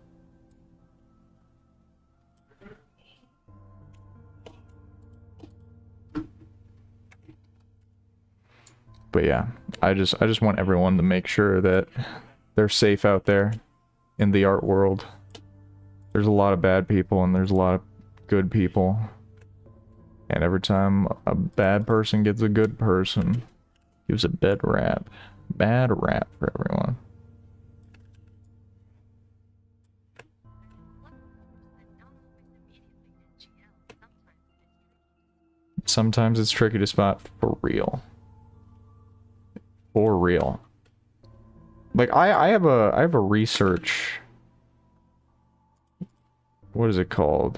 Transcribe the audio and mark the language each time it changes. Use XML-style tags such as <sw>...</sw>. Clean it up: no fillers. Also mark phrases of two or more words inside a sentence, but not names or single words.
<en>But yeah, I just want everyone to make sure that they're safe out there in the art world. There's a lot of bad people and there's a lot of good people. And every time a bad person gets a good person, gives a bad rap. Bad rap for everyone. Sometimes it's tricky to spot for real. For real. Like I have a research, what is it called?</en>